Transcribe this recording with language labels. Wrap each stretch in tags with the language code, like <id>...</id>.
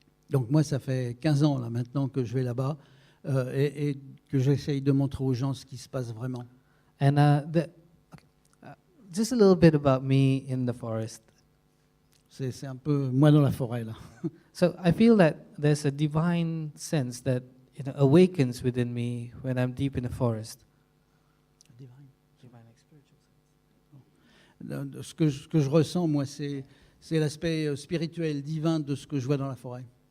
<fr>Donc moi, ça fait 15 ans là maintenant que je vais là-bas et que j'essaye de montrer aux gens ce qui se passe vraiment.</fr> <en>And just a little bit about me in the forest.</en> <fr>C'est un peu moi dans la forêt là.</fr> <en>So I feel that there's a divine sense that awakens within me when I'm deep in the forest. Divine spiritual sense.</en> <fr>Ce que je ressens, moi, c'est l'aspect spirituel, divin de ce que je vois dans la forêt.</fr>